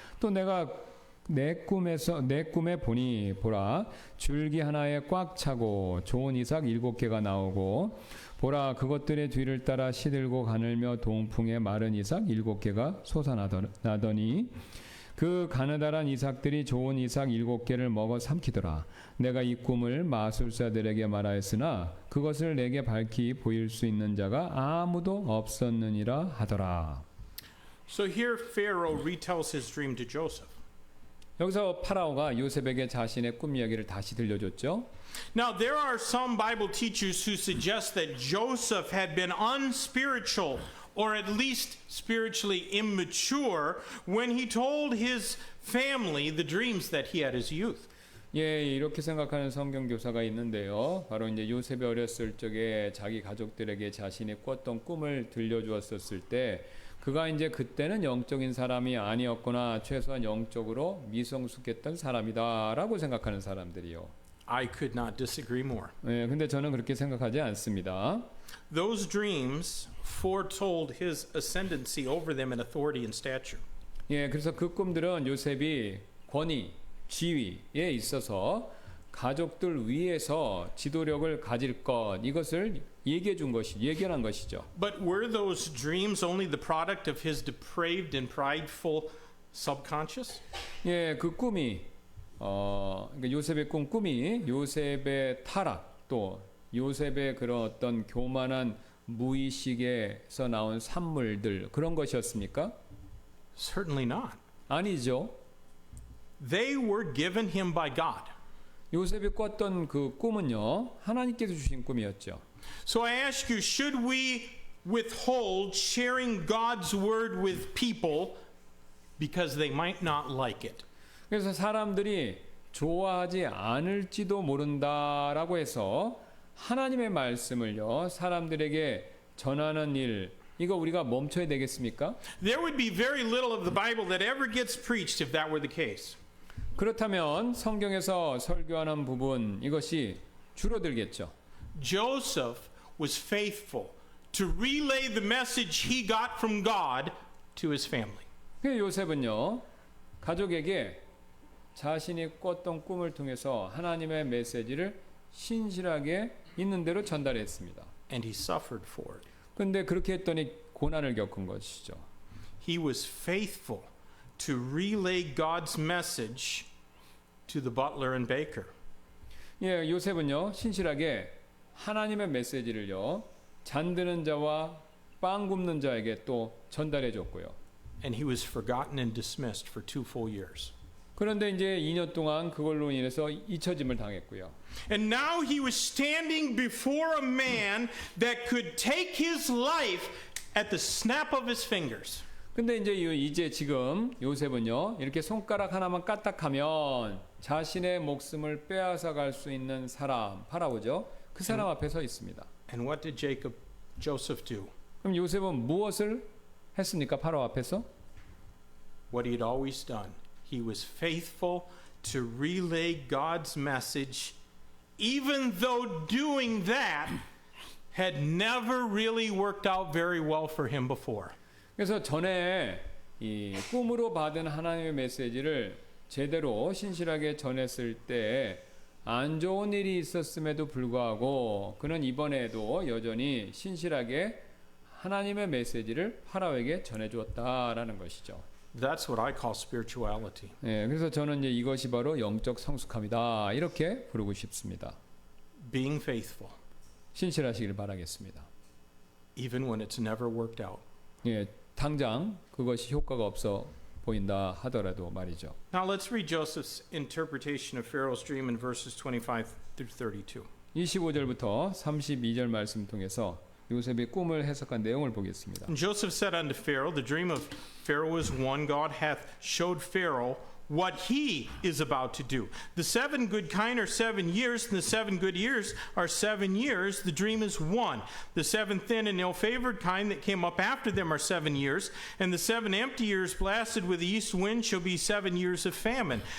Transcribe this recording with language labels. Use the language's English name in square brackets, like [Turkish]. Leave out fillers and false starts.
[Korean] 또 내가 내 꿈에 보니 보라 줄기 하나에 꽉 차고 좋은 이삭 7개가 나오고 보라 그것들의 뒤를 따라 시들고 가늘며 동풍에 마른 이삭 7개가 솟아나더니 그 가느다란 이삭들이 좋은 이삭 7개를 먹어 삼키더라. 내가 이 꿈을 마술사들에게 말하였으나 그것을 내게 밝히 보일 수 있는 자가 아무도 없었느니라 하더라. [English] So here Pharaoh retells his dream to Joseph. [Korean] 여기서 파라오가 요셉에게 자신의 꿈 이야기를 다시 들려줬죠. [English] Now, there are some Bible teachers who suggest that Joseph had been unspiritual or at least spiritually immature when he told his family the dreams that he had as youth. [Korean] 예, 이렇게 생각하는 성경 교사가 있는데요. 바로 이제 요셉이 어렸을 적에 자기 가족들에게 자신이 꿨던 꿈을 들려주었을 때 그가 이제 그때는 영적인 사람이 아니었거나 최소한 영적으로 미성숙했던 사람이다라고 생각하는 사람들이요. [English] I could not disagree more. [Korean] 예, 근데 저는 그렇게 생각하지 않습니다. [English] Those dreams foretold his ascendancy over them in authority and stature. [Korean] 예, 그래서 그 꿈들은 요셉이 권위, 지위에 있어서 가족들 위에서 지도력을 가질 것 이것을 예견한 것이죠. [English] But were those dreams only the product of his depraved and prideful subconscious? [Korean] 예, 그 꿈이 그러니까 요셉의 꿈이 요셉의 타락 또 요셉의 그런 어떤 교만한 무의식에서 나온 산물들 그런 것이었습니까? [English] Certainly not. [Korean] 아니죠. [English] they were given him by God. [Korean] 요셉이 꿨던 그 꿈은요, 하나님께서 주신 꿈이었죠. [English] So I ask you, should we withhold sharing God's word with people because they might not like it? [Korean] 그래서 사람들이 좋아하지 않을지도 모른다라고 해서 하나님의 말씀을요, 사람들에게 전하는 일, 이거 우리가 멈춰야 되겠습니까? [English] There would be very little of the Bible that ever gets preached if that were the case. [Korean] 그렇다면 성경에서 설교하는 부분, 이것이 줄어들겠죠. [English] Joseph was faithful to relay the message he got from God to his family. [Korean] 그 요셉은요, 가족에게 자신이 꿨던 꿈을 통해서 하나님의 메시지를 신실하게 있는 대로 전달했습니다. [English] And he suffered for it. [Korean] 그런데 그렇게 했더니 고난을 겪은 것이죠. [English] He was faithful to relay God's message to the butler and baker. [Korean] 예, 요셉은요, 신실하게 하나님의 메시지를요, 잠드는 자와 빵 굽는 자에게 또 전달해 줬고요. [English] And he was forgotten and dismissed for 2 full years. [Korean] 그런데 이제 2년 동안 그걸로 인해서 잊혀짐을 당했고요. [English] And now he was standing before a man that could take his life at the snap of his fingers. [Korean] 근데 이제 지금 요셉은요, 이렇게 손가락 하나만 까딱하면 자신의 목숨을 빼앗아 갈 수 있는 사람, 파라오죠. 그 사람 앞에 서 있습니다. [English] And what did Joseph do? [Korean] 그럼 요셉은 무엇을 했습니까? 파라오 앞에서? [English] What he had always done. He was faithful to relay God's message, even though doing that had never really worked out very well for him before. [Korean] 그래서 전에 이 꿈으로 받은 하나님의 메시지를 제대로 신실하게 전했을 때 안 좋은 일이 있었음에도 불구하고 그는 이번에도 여전히 신실하게 하나님의 메시지를 파라오에게 전해주었다라는 것이죠. [English] That's what I call spirituality. [Korean] 네, 그래서 저는 이제 이것이 바로 영적 성숙함이다 이렇게 부르고 싶습니다. [English] Being faithful, [Korean] 신실하시길 바라겠습니다. [English] even when it's never worked out. [Korean] 예, 당장 그것이 효과가 없어 보인다 하더라도 말이죠. [English] Now let's read Joseph's interpretation of Pharaoh's dream in verses 25 through 32. [Korean] 25절부터 32절 말씀 통해서 요셉의 꿈을 해석한 내용을 보겠습니다. [English] And Joseph said unto Pharaoh, the dream of Pharaoh is one. God hath showed Pharaoh what he is about to do. The 7 good kine are 7 years, and the 7 good years are 7 years. The dream is one. The 7 thin and ill-favored kine that came up after them are 7 years, and the 7 empty years blasted with the east wind shall be 7 years of famine.